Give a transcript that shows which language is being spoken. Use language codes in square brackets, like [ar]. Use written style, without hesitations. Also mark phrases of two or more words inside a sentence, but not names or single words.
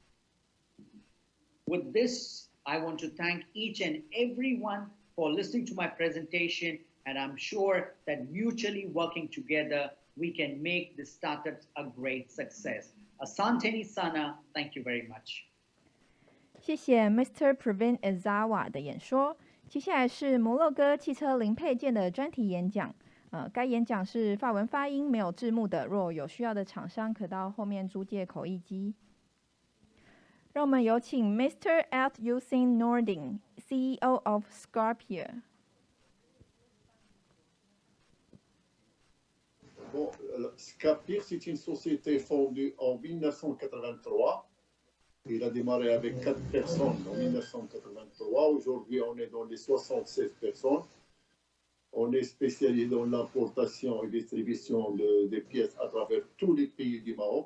[en] With this, I want to thank each and everyone for listening to my presentation, and I'm sure that mutually working together, we can make the startups a great success. [sw] Asante sana, [en] thank you very much. [zh] 谢谢 Mr. Pravin Eazhawa 的演说。接下来是摩洛哥汽车零配件的专题演讲。该演讲是法文发音，没有字幕的。若有需要的厂商，可到后面租借口译机。让我们有请 Mr. Eazhawa Nordin, [en] CEO of SCAPIR. [fr] Bon, SCAPIR, c'est une société fondée en 1983. Il a démarré avec 4 personnes en 1983. Aujourd'hui, on est dans les 76 personnes. On est spécialisé dans l'importation et distribution des pièces à travers tous les pays du Maroc.